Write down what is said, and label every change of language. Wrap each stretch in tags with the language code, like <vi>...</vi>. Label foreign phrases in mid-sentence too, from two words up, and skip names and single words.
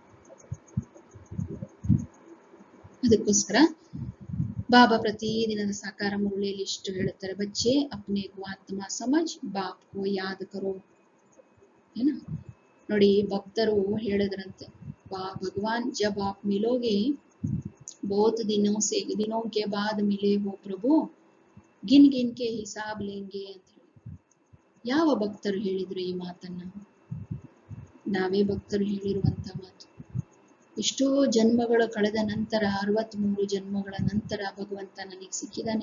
<kn>ಅದಕ್ಕೋಸ್ಕರ ಬಾಬಾ ಪ್ರತಿದಿನದ ಸಾಕಾರ ಮುರಳಿಯಲ್ಲಿ ಇಷ್ಟು ಹೇಳುತ್ತಾರೆ,</kn> <hi>बच्चे अपने को आत्मा समझ बाप को याद करो.</hi> <kn>ಏನ ನೋಡಿ, ಭಕ್ತರು ಹೇಳಿದ್ರಂತೆ,</kn> <hi>भगवान जब आप मिलोगे बहुत दिनों के बाद मिले हो प्रभु, गिन गिन के हिसाब लेंगे</hi> <kn>ಅಂತ ಹೇಳಿ. ಯಾವ ಭಕ್ತರು ಹೇಳಿದ್ರು ಈ ಮಾತನ್ನ? ನಾವೇ ಭಕ್ತರು ಹೇಳಿರುವಂತ ಮಾತು. ಎಷ್ಟೋ ಜನ್ಮಗಳು ಕಳೆದ ನಂತರ, 63 ಜನ್ಮಗಳ ನಂತರ ಭಗವಂತ ನನಗೆ ಸಿಕ್ಕಿದಾನೆ.</kn>